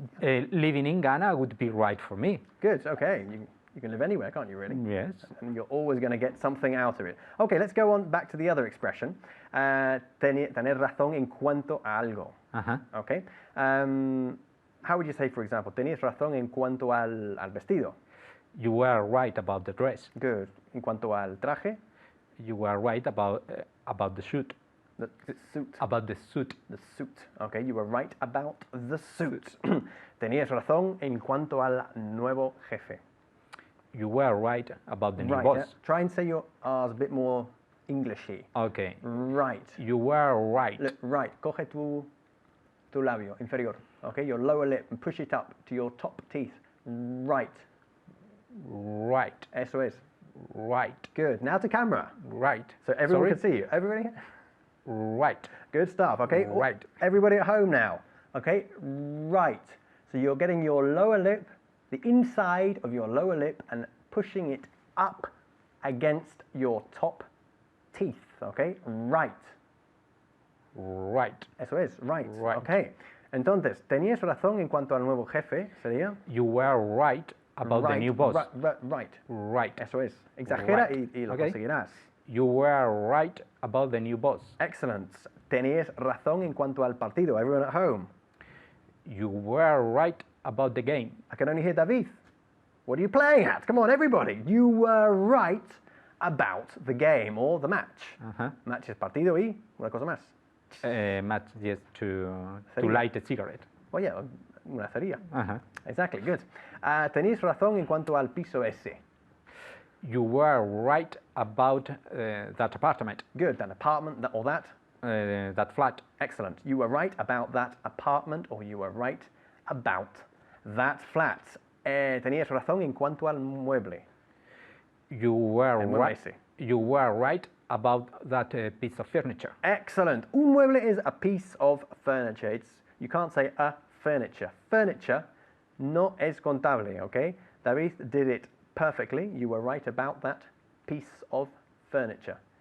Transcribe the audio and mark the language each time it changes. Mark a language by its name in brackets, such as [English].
[English] Living in Ghana would be right for me. Good. Okay. You can live anywhere, can't you, really? Yes. And you're always going to get something out of it. Okay, let's go on back to the other expression. [Spanish] Tener razón en cuanto a algo. [English] Okay. How would you say, for example, [Spanish] tenías razón en cuanto al vestido? [English] You were right about the dress. [Spanish] Good. En cuanto al traje? [English] You were right about the suit. The suit. About the suit. The suit. Okay, you were right about the suit. [Spanish] Tenías razón en cuanto al nuevo jefe. [English] You were right about the new Right. boss. Try and say your R's a bit more Englishy. Okay. Right. You were right. Look, right. [Spanish] Coge tu labio inferior. [English] Okay, your lower lip and push it up to your top teeth. Right. Right. [Spanish] Eso es. [English] Right. Good. Now to camera. Right. So everyone Sorry? can see you. Everybody? Right. Good stuff. Okay. Right. Everybody at home now. Okay. Right. So you're getting your lower lip, the inside of your lower lip, and pushing it up against your top teeth, ¿ok? Right. Right. [Spanish] Eso es, right. [English] Right. Ok. [Spanish] Entonces, tenías razón en cuanto al nuevo jefe, sería. [English] You were right about the new boss. Right. Right. [Spanish] Eso es. Exagera [English] Right. [Spanish] y lo [English] Ok. [Spanish] conseguirás. [English] You were right about the new boss. Excellent. [Spanish] Tenías razón en cuanto al partido. [English] Everyone at home. You were right about the game. I can only hear David. What are you playing at? Come on, everybody. You were right about the game or the match. Uh-huh. [Spanish] Match es partido y una cosa más. [English] Match, yes, to [Spanish] Sería. [English] light a cigarette. [Spanish] Oye, una cería. Uh-huh. [English] Exactly, good. [Spanish] Tenéis razón en cuanto al piso ese. [English] You were right about that apartment, Good, that apartment or that. that flat. Excellent. You were right about that apartment or you were right about that flat. [Spanish] Tenías razón en cuanto al mueble. [English] You were [Spanish] El mueble [English] right. [Spanish] ese. [English] You were right about that piece of furniture. Excellent. Un mueble is a piece of furniture. You can't say a furniture. Furniture [Spanish] no es contable, [English] okay? David did it perfectly. You were right about that piece of furniture.